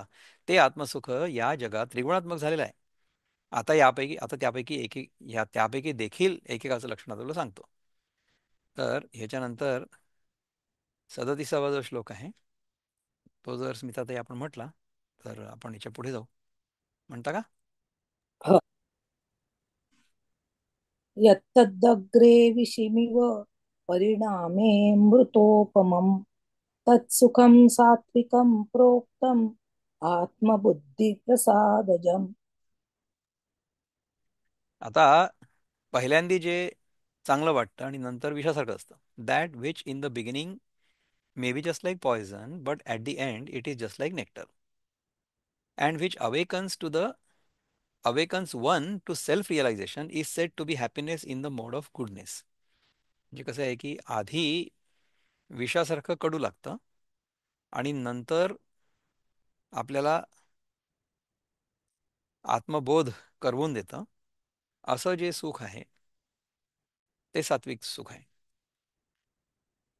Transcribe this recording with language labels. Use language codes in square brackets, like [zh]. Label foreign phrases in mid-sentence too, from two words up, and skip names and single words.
[mr] ते आत्मसुख या जगात त्रिगुणात्मक झालेलं आहे. आता त्यापैकी एक एक त्यापैकी देखील एकेकाचं लक्षण तुला सांगतो. तर ह्याच्यानंतर 37वा जो श्लोक आहे, तो जर स्मिताताई आपण म्हटला तर आपण याच्या पुढे जाऊ. म्हणता का? ह. [sa] यत्तदग्रे विषिमिव परिणामे मृतोपमम् तत्सुखं सात्विकं प्रोक्तम् आत्मबुद्धिप्रसादजम्. [mr] आता पहिल्यांदी जे चांगलं वाटतं आणि नंतर विषासारखं असतं, [en] that which in the beginning may be just like poison but at the end it is just like nectar, and which awakens one to self realization is said to be happiness in the mode of goodness. [mr] म्हणजे कसं आहे की आधी विषासारखं कडू लागतं आणि नंतर आपल्याला आत्मबोध करवून देतं, असं जे सुख आहे ते सात्विक सुख आहे.